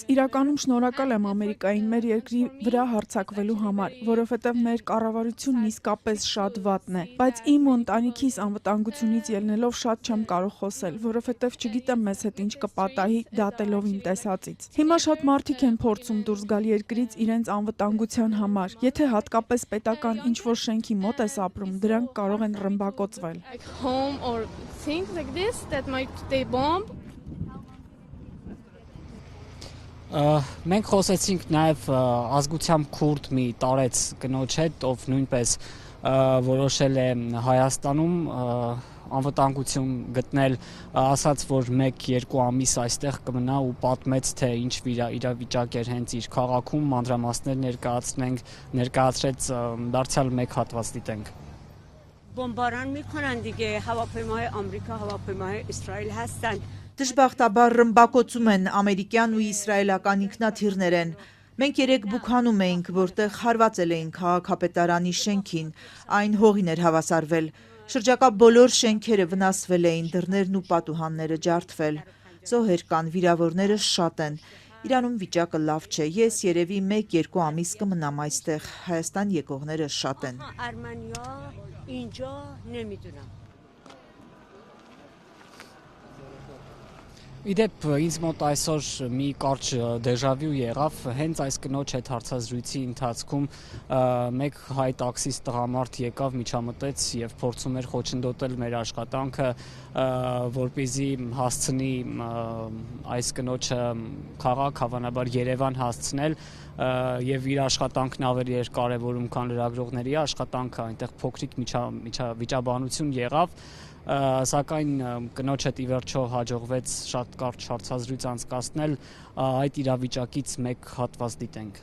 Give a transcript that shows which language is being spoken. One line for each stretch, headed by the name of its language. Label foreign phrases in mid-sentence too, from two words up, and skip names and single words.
Armenian: իրականում շնորհակալ եմ Ամերիկային մեր երկրի վրա հարձակվելու համար, որովհետև մեր կառավարությունն իսկապես շատ վատն է։ Բայց իմ ու ընտանիքիս անվտանգությունից ելնելով շատ չեմ կարող խոսել, որովհետև չգիտեմ մեզ հետ ինչ կպատահի դատելով իմ տեսածից։ Հիմա շատ մարդիկ են փորձում դուրս գալ երկրից իրենց անվտանգության համար։ Եթե հատկապես պետական ինչ-որ շենքի մոտ ես ապրում, դրանք կարող են ռմբակոծվել։
English: Home or things like this that might they bomb.
Armenian: Մենք խոսեցինք նաև ազգությամբ քուրդ մի տարեց կնոջ հետ, ով նույնպես որոշել է Հայաստանում անվտանգություն գտնել, ասաց, որ 1-2 ամիս այստեղ կմնա ու պատմեց, թե ինչ իրավիճակ էր հենց իր քաղաքում, մանրամասներ ներկայացրեց, դարձյալ մեկ հատված դիտենք։
Persian: بمباران میکنن دیگه هواپیماهای آمریکا هواپیماهای اسرائیل هستن
Armenian: Դժբախտաբար ռմբակոծում են ամերիկյան ու իսրայելական ինքնաթիռներ են։ Մենք 3 բուքանում էինք, որտեղ հարվածել էին քաղաքապետարանի շենքին, այն հողին էր հավասարվել։ Շրջակա բոլոր շենքերը վնասվել էին, դռներն ու պատուհանները ջարդվել։ Զոհեր կան, վիրավորները շատ են։ Իրանում վիճակը լավ չէ։ Ես երևի 1-2 ամիս կմնամ այստեղ։ Հայաստան եկողները շատ են։
Persian: ارمنیا اینجا نمیدونم
Armenian: Իդեպ ինձ մոտ այսօր մի կարճ դեժավյու եղավ, հենց այս կնոջ հետ հարցազրույցի ընթացքում մեկ հայ տաքսիստ տղամարդ եկավ, միջամտեց եւ փորձում էր խոչընդոտել մեր աշխատանքը, որպեսզի հասցնի այս կնոջը քաղաք, հավանաբար Երևան հասցնել եւ իր աշխատանքն ավելի էր կարեւորում, քան լրագրողների աշխատանքը, այնտեղ փոքրիկ վիճաբանություն եղավ, սակայն կնոջ հետ ի վերջո հաջողվեց շատ կարճ հարցազրույց անցկացնել, այդ իրավիճակից մեկ հատված դիտենք։